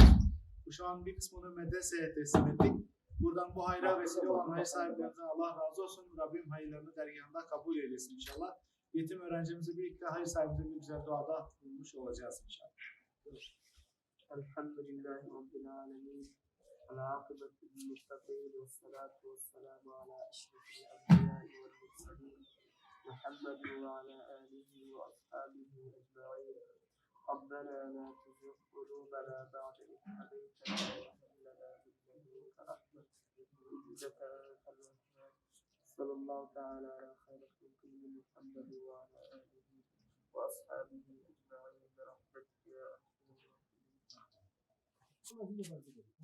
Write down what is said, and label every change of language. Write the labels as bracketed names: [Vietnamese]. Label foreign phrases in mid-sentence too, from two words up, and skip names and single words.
[Turkish] Şu an bir kısmını medreseye teslim ettik. Buradan bu hayra vesile olan hayır sahiplerine Allah razı olsun. Rabbim hayırlarını dergahında kabul eylesin inşallah. Yetim öğrencimizi birlikte hayır sahiplerine güzel duada bulmuş olacağız inşallah. [Arabic] الحمد لله رب العالمين. العاقبة للمتقين والصلاة والسلام على أشرف الأنبياء والمرسلين محمد وعلى آله وأصحابه أجمعين ربنا لا تزغ قلوبنا بعد إذ هديتنا وهب لنا من لدنك رحمة إنك أنت الوهاب صلى الله تعالى على خير خلقه محمد وعلى آله وأصحابه أجمعين برحمتك يا أرحم الراحمين.